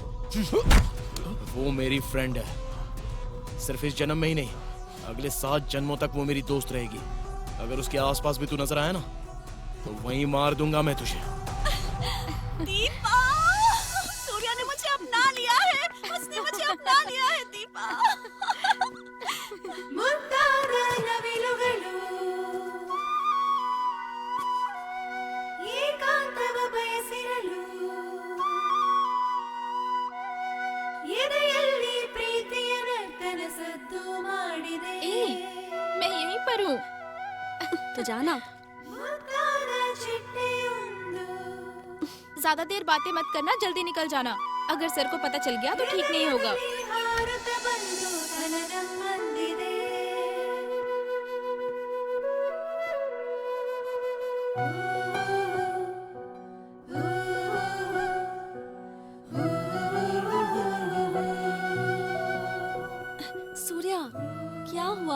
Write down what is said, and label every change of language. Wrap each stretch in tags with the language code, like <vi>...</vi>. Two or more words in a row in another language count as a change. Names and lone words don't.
<hi>वो मेरी फ्रेंड है, सिर्फ इस जन्म में ही नहीं, अगले 7 जन्मों तक वो मेरी दोस्त रहेगी। अगर उसके आसपास भी तू नजर आया ना तो वहीं मार दूंगा मैं तुझे। दीपा, सूर्या ने मुझे अपना लिया है, उसने मुझे अपना लिया है दीपा।</hi> <kn>ಮುತ್ತಾದ ನವಿಲುಗಳು ಏಕಾಂತವ ಬಯಸಿರಲು ಎದೆಯಲ್ಲಿ ಪ್ರೀತಿಯ ನರ್ತನ ಸದ್ದು ಮಾಡಿದೆ।</kn> <hi>मैं यहीं पर हूँ। तो जाना।</hi> <kn>ಮುತ್ತಾದ ಚಿಟ್ಟೆಯೊಂದು</kn> <hi>ज्यादा देर बातें मत करना, जल्दी निकल जाना। अगर सर को पता चल गया तो ठीक नहीं होगा।</hi> <kn>ಹಾರುತ್ತ ಬಂದು ತನನಮ್ಮಂದಿದೆ।</kn> <hi>सूर्या, क्या हुआ?</hi>